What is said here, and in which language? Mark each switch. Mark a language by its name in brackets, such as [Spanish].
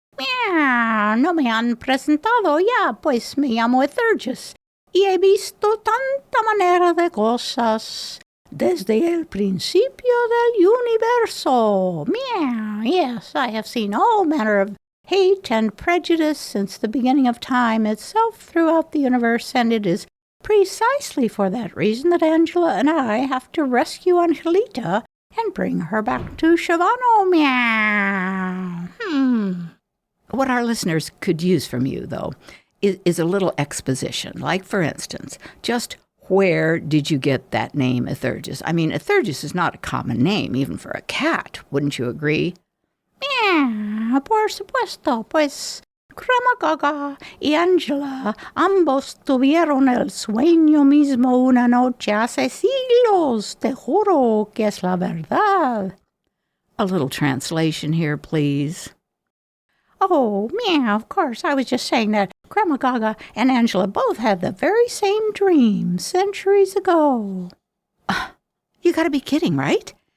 [Spanish] Meow, no me han presentado ya, pues me llamo Ethurgis, y he visto tanta manera de cosas desde el principio del universo. [English] Meow, yes, I have seen all manner of hate and prejudice since the beginning of time itself throughout the universe, and it is precisely for that reason that Angela and I have to rescue Angelita and bring her back to Shavano. Meow. What our listeners could use from you, though, is a little exposition. Like, for instance, just where did you get that name Ethurgis? I mean, Ethurgis is not a common name, even for a cat. Wouldn't you agree? Meow, [Spanish] por supuesto, pues... Grandma Gaga y Angela ambos tuvieron el sueño mismo una noche hace siglos. Te juro que es la verdad. [English] A little translation here, please. Oh, meow, of course. I was just saying that Grandma Gaga and Angela both had the very same dream centuries ago. You gotta be kidding, right?